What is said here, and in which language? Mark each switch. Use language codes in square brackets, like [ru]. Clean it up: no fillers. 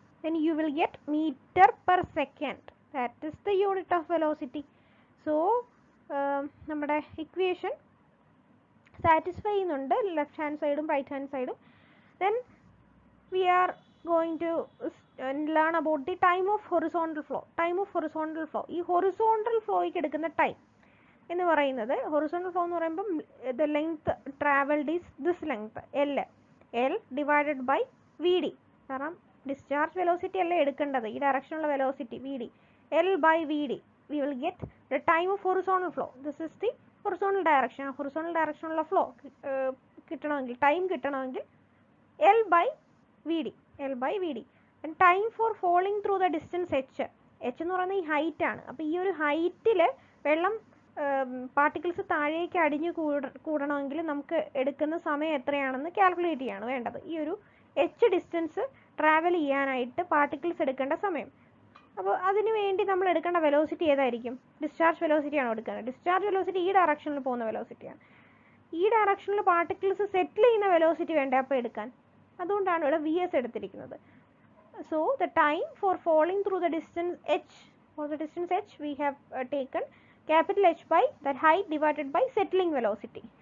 [en] Then you will get meter per second. That is the unit of velocity. [ml] So നമ്മുടെ equation satisfy ചെയ്യുന്നുണ്ട് left hand സൈഡും right hand സൈഡും. [en] Then we are going to learn about the time of horizontal flow. [ml] ഈ horizontal ഫ്ലോയ്ക്ക് എടുക്കുന്ന time എന്ന് പറയുന്നത്, horizontal flow എന്ന് പറയുമ്പം [en] The length travelled is this length L divided by V D. [ml] കാരണം discharge velocity അല്ലേ എടുക്കേണ്ടത്, ഈ ഡയറക്ഷനുള്ള velocity V D. [en] L by V D we will get the time of horizontal flow. This is the horizontal direction. [ml] Horizontal direction ഉള്ള flow കിട്ടണമെങ്കിൽ, time കിട്ടണമെങ്കിൽ L by VD. [en] And time for falling through the distance h [ml] എന്ന് പറയുന്നത് ഈ height ആണ്. അപ്പോൾ ഈ ഒരു ഹൈറ്റിൽ വെള്ളം പാർട്ടിക്കിൾസ് താഴേക്ക് അടിഞ്ഞു കൂടണമെങ്കിൽ നമുക്ക് എടുക്കുന്ന സമയം എത്രയാണെന്ന് കാൽക്കുലേറ്റ് ചെയ്യാണ് വേണ്ടത്. ഈ ഒരു ഡിസ്റ്റൻസ് ട്രാവൽ ചെയ്യാനായിട്ട് പാർട്ടിക്കിൾസ് എടുക്കേണ്ട സമയം. അപ്പോൾ അതിന് വേണ്ടി നമ്മൾ എടുക്കേണ്ട വെലോസിറ്റി ഏതായിരിക്കും? ഡിസ്ചാർജ് വെലോസിറ്റിയാണ് എടുക്കുന്നത്. ഡിസ്ചാർജ് വെലോസിറ്റി ഈ ഡയറക്ഷനിൽ പോകുന്ന വെലോസിറ്റിയാണ്. ഈ ഡയറക്ഷനിൽ പാർട്ടിക്കിൾസ് സെറ്റിൽ ചെയ്യുന്ന വെലോസിറ്റി വേണ്ടേ അപ്പോൾ എടുക്കാൻ. അതുകൊണ്ടാണ് ഇവിടെ വി എസ് എടുത്തിരിക്കുന്നത്. [en] So the time for falling through the distance h we have taken capital H by that height divided by settling velocity.